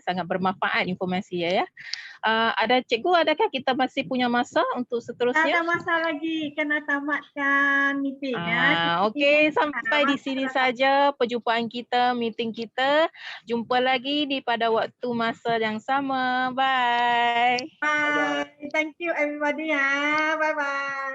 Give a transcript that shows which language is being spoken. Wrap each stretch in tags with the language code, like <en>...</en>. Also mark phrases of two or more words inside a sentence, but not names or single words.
<ms>Sangat bermanfaat informasi ya. Ada cikgu, adakah kita masih punya masa untuk Tak seterusnya? ada masa lagi, kena tamatkan meeting ya. Okey, sampai di sini saja perjumpaan kita, meeting kita. Jumpa lagi pada waktu masa yang sama.</ms> <en>Bye. Bye. Thank you everybody ya. Bye bye.</en>